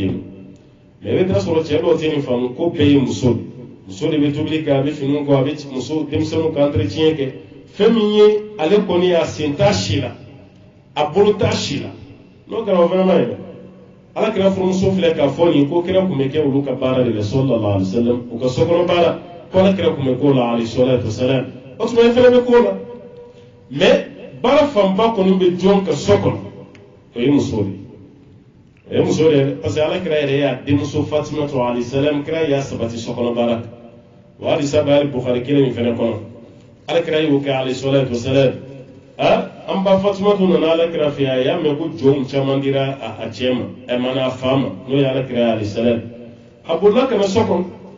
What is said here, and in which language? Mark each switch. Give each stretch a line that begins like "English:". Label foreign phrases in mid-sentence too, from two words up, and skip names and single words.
Bambara: den mɛ i bɛ taa sɔrɔ cɛ dɔw tɛ nin faamu ko bɛɛ ye muso de bɛ tobili kɛ a bɛ finiw kɔ a bɛ muso denmisɛnninw ka entretien kɛ fɛn min ye ale kɔni a sen t'a si la a bolo t'a si la n'o kɛra o fana ma ye ala kira furumuso filɛ k'a fɔ nin ko kira kun bɛ kɛ olu ka baara de la
Arabic: صلى الله عليه وسلم
Bambara: u ka sokɔnɔ baara ko ala kira kun bɛ k'o la
Arabic: عليه الصلاة والسلام
Bambara: o tuma i fana bɛ k'o la mais baara fanba kɔni bɛ jɔn ka so kɔnɔ o ye muso de parce que ala kira yɛrɛ y'a denmuso fatima to
Arabic: عليه السلام
Bambara: kira y'a sabati sokɔnɔ baara wa hali sa bɛ bukhari kelen min fana kɔnɔ ala kira y'o kɛ
Arabic: عليه الصلاة والسلام
Bambara: an ba fatima to nana ala kira fɛ a y'a mɛn ko jɔnw caman dira a cɛ ma ɛ mana a fa ma n'o ye ala kira
Arabic: عليه السلام
Bambara: a bolila ka na so kɔnɔ